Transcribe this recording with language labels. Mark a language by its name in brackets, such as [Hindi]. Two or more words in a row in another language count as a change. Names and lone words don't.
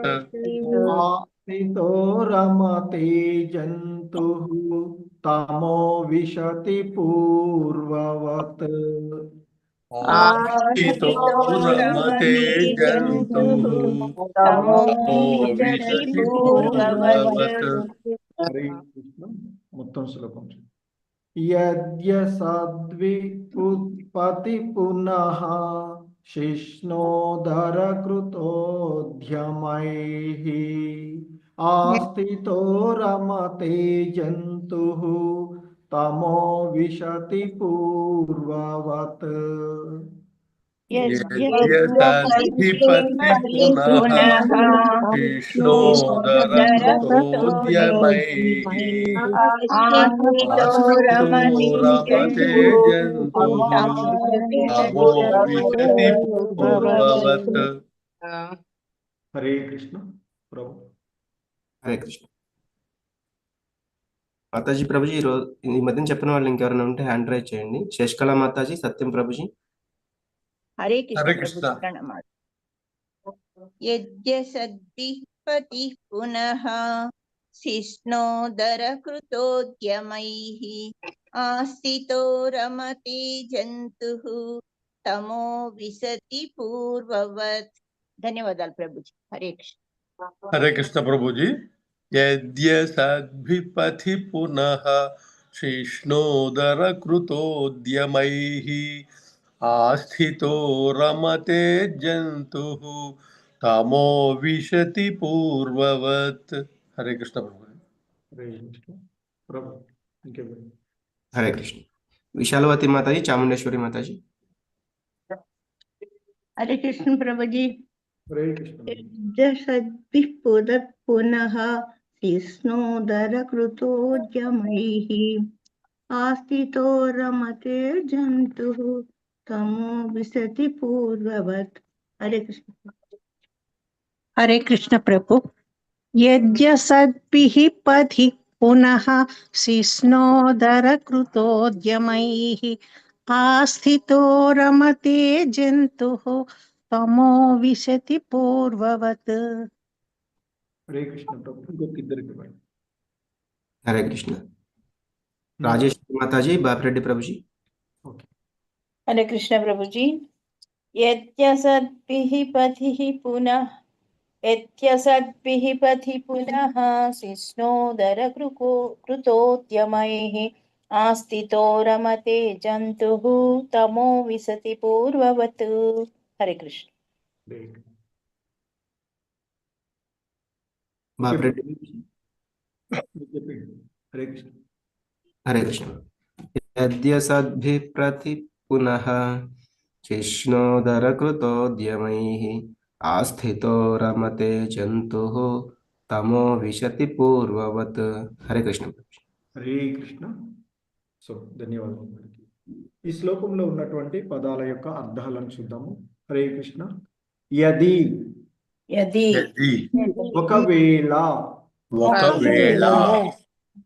[Sanskrit] आस्थितो रमते जन्तुः तमो विशति पूर्ववत् आस्थितो रमते जन्तुः तमो विशति पूर्ववत् हरे कृष्ण [Telugu] మొత్తం శ్లోకం [Sanskrit] यद्यसद्विपुत्पति पुनः शिष्णोदरकृतोद्यमैः आस्थितो रमते जन्तुः तमो विशति पूर्ववत् यद्यसद्विपति पुनः शिष्णोदरकृतोद्यमैः आस्थितो रमते जन्तुः तमो विशति पूर्ववत् हरे कृष्ण प्रभु హరే కృష్ణ [Telugu] మాతాజీ ప్రభుజీ ఈ మధ్యన చెప్పిన వాళ్ళు ఇంకెవరైనా ఉంటే హ్యాండ్ రైజ్ చేయండి. శేషకళ మాతాజీ, సత్యం ప్రభుజీ. [Sanskrit] हरे कृष्ण हरे प्रभु कृष्ण। जी प्रणमामि यद्यसद्भिः पुनः शिष्णोदरकृतोद्यमैः आस्थितो रमते जन्तुः तमो विशति पूर्ववत् [Telugu] ధన్యవాదాలు ప్రభుజీ [Sanskrit] हरे कृष्ण हरे कृष्ण प्रभु जी यद्यसद्भिपथि पुनः शिष्णोदरकृतोद्यमैः आस्थितो रमते जन्तुः तमो विशति पूर्ववत् हरे कृष्ण प्रभु जी हरे कृष्ण प्रभु ఇంకెవరు హరే కృష్ణ. [Telugu] విశాలవతి మాతాజీ, చాముండేశ్వరి మాతాజీ. [Sanskrit] हरे कृष्ण प्रभु जी हरे कृष्ण यद्यसद्भिः पुनः शिष्णोदरकृतोद्यमैः आस्थितो रमते जन्तुः तमो विशति पूर्ववत् हरे कृष्ण हरे कृष्ण प्रभु यद्यसद्भिः पथि पुनः शिष्णोदरकृतोद्यमैः आस्थितो रमते जन्तुः तमो विशति पूर्ववत् हरे कृष्ण प्रभु [Telugu] ఇంకొకరిద్దరికి ఇవ్వండి [Sanskrit] హరే కృష్ణ. రాజేశ్వరి మాతాజీ, బాపిరెడ్డి ప్రభుజీ. हरे कृष्ण प्रभु जी यद्यसद्भिः पथि पुनः शिष्णोदरकृतोद्यमैः आस्थितो रमते जन्तुः तमो विशति पूर्ववत् हरे कृष्ण [Telugu] బాపిరెడ్డి. [Sanskrit] हरे कृष्ण హరే కృష్ణ. యద్యసద్భిః ప్రతి పునః शिष्णोदरकृतोद्यमैः आस्थितो रमते जन्तुः तमो विशति पूर्ववत् हरे कृष्ण. హరే కృష్ణ [Telugu] సో ధన్యవాదాలు ఈ శ్లోకంలో ఉన్నటువంటి పదాల యొక్క అర్థాలను చూద్దాము [Sanskrit] హరే కృష్ణ [Telugu] యది [Sanskrit] यदि [Telugu] ఒకవేళ ఒకవేళ